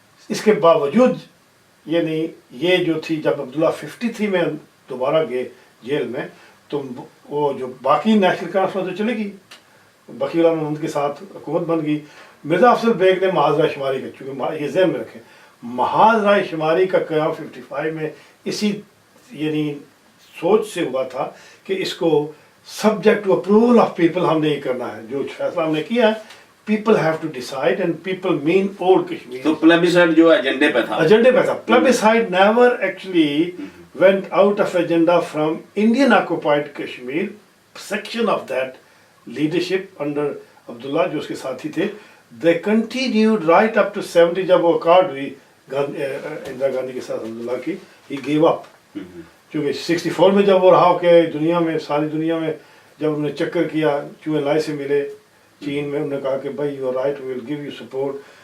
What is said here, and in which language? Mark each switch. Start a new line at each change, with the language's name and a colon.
Urdu: اس کے باوجود یعنی یہ جو تھی جب عبداللہ 53 میں دوبارہ گئے جیل میں، تو وہ جو باقی نیشنل کانفرنس تو چلے گی، بقی اللہ محمد کے ساتھ حکومت بن گئی. مرزا افضل بیگ نے محاذ رائے شماری کا، چونکہ یہ ذہن میں رکھیں محاذ رائے شماری کا قیام 55 میں اسی یعنی سوچ سے ہوا تھا کہ اس کو
English: subject to approval of people
Urdu: ہم نے یہ کرنا ہے. جو فیصلہ ہم نے کیا ہے
English: people have to decide, and people mean old Kashmir.
Urdu: تو plebiscite جو ایجنڈے پہ تھا،
English: plebiscite never actually went out of agenda from Indian occupied Kashmir. Section of that leadership under Abdullah
Urdu: جو اس کے ساتھی تھے,
English: they continued right up to 70
Urdu: جب وہ اکارڈ ہوئی اندرا گاندھی کے ساتھ عبداللہ کی,
English: he gave up.
Urdu: چونکہ 64 میں جب وہ رہا کہ دنیا میں ساری دنیا میں جب انہوں نے چکر کیا چوئے لائی سے ملے چین میں, انہوں نے کہا کہ بھائی
English: You are right, we will give you support.